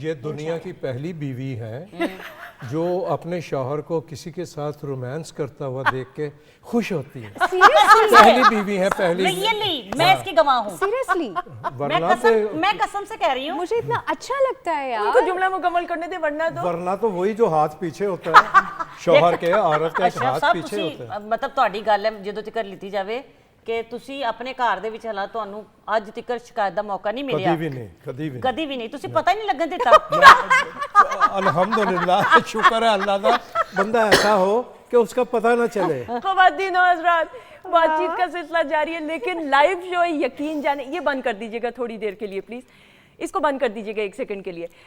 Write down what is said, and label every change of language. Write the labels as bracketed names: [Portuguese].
[Hindi] ये दुनिया की पहली बीवी है जो अपने शौहर को किसी के साथ रोमांस करता हुआ देख के खुश होती है। पहली बीवी है, पहली। रियली मैं इसकी गवाह हूँ। सीरियसली मैं कसम से कह रही हूँ, मुझे इतना अच्छा लगता है यार। उनको जुमला मुकम्मल करने दे, वरना तो वही जो हाथ पीछे होता है शौहर के, औरत का एक अशरफ हाथ साहब पीछे होता है। [Punjabi] मतलब ਤੁਹਾਡੀ ਗੱਲ ਹੈ ਜਦੋਂ ਤੱਕ ਲਿੱਤੀ ਜਾਵੇ ਕਿ ਤੁਸੀਂ ਆਪਣੇ ਘਰ ਦੇ ਵਿੱਚ ਹਾਲਾਤ ਤੁਹਾਨੂੰ ਅੱਜ ਤੱਕ ਸ਼ਿਕਾਇਤ ਦਾ ਮੌਕਾ ਨਹੀਂ ਮਿਲਿਆ। ਕਦੀ ਵੀ ਨਹੀਂ ਤੁਸੀਂ ਪਤਾ ਹੀ ਨਹੀਂ ਲੱਗਣ ਦਿੱਤਾ। [Hindi] अल्हम्दुलिल्लाह, शुक्र है अल्लाह का, बंदा ऐसा हो कि उसका पता ना चले। ख़वातीन और हज़रात, बातचीत का सिलसिला जारी है, लेकिन लाइव शो यकीन जाने, ये बंद कर दीजिएगा थोड़ी देर के लिए प्लीज़, इसको बंद कर दीजिएगा 1 सेकंड के लिए।